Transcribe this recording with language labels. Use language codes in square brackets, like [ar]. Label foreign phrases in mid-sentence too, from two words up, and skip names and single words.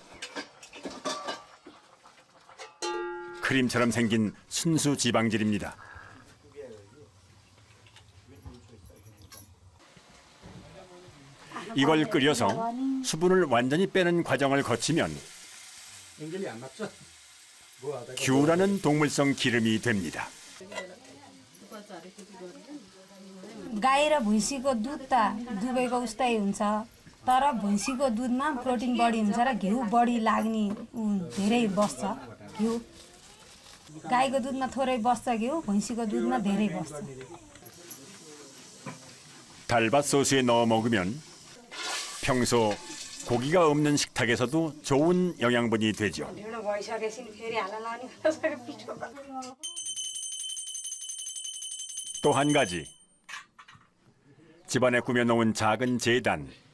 [ko] 크림처럼 생긴 순수 지방질입니다. 이걸 끓여서 수분을 완전히 빼는 과정을 거치면 규라는 동물성 기름이 됩니다. [ne] गाई र भैँसीको दुध त दुबैको उस्तै हुन्छ तर भैँसीको दुधमा प्रोटिन बढी हुन्छ र घिउ बढी लाग्ने धेरै बस्छ घिउ गाईको दुधमा थोरै बस्छ घिउ भैँसीको दुधमा धेरै बस्छ. [ko] 달밭 소스에 넣어 먹으면 평소 고기가 없는 식탁에서도 좋은 영양분이 되죠. 또 한 가지, 집안에 꾸며놓은 작은 제단.